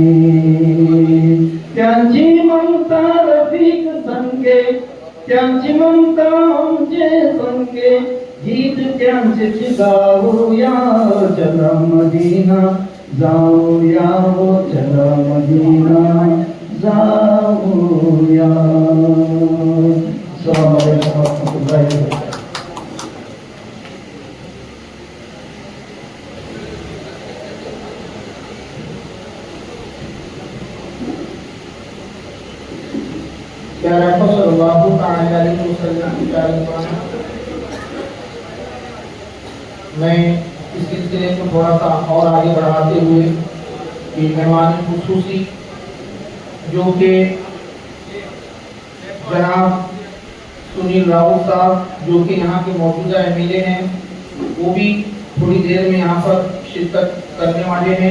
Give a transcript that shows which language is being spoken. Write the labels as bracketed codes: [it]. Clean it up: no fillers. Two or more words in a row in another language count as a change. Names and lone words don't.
[mr] त्यांची ममता रफिक संगे, त्यांची ममता आमचे संगे, गीत त्यांचे गाऊया, चला मदीना जाऊया, चला मदीना जाऊया। [ar] السلام عليكم ورحمة الله وبركاته. [ur] پیارے [ar] صلى الله عليه وسلم [ur] کی پیارے میں اس سلسلے کو تھوڑا سا اور آگے بڑھاتے ہوئے کہ مہمان خصوصی جو کہ جناب سنیل راؤت صاحب جو کہ یہاں کے موجودہ ایم ایل اے ہیں، وہ بھی تھوڑی دیر میں یہاں پر شرکت کرنے والے ہیں.